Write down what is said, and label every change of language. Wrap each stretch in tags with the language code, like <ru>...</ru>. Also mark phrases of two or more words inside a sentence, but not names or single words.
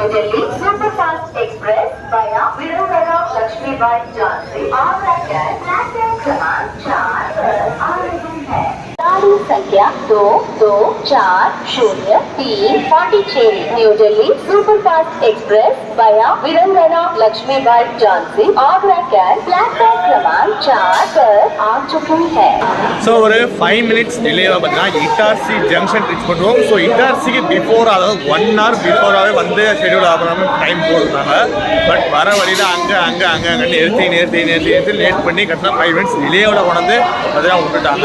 <hi>दिल्ली सुपरफास्ट एक्सप्रेस वाया विरुंगरा लक्ष्मीबाई झांसी आगरा प्लेटफॉर्म क्रमांक 4 पर आ रही है। गाड़ी संख्या 2240 पांडिचेरी न्यू दिल्ली सुपरफास्ट एक्सप्रेस वाया विरुंगरा लक्ष्मीबाई झांसी आगरा प्लेटफॉर्म क्रमांक 4 पर आ चुकी है।</hi> <ta>ஸோ ஒரு 5 minutes டிலேவாக பார்த்தீங்கன்னா இட்டார்சி</ta> <en>junction reach</en> <ta>பண்ணுவோம். ஸோ இட்டார்சிக்கு பிஃபோர் அதாவது 1 hour பிஃபோராகவே வந்து ஷெடியூல் ஆகாமல் டைம் போட்டுருந்தாங்க. பட் வர வழியில் அங்கே நிறுத்தி லேட் பண்ணி கட்டினா 5 minutes டிலேவோட கொண்டு பார்த்தீங்கன்னா விட்டுட்டாங்க.</ta>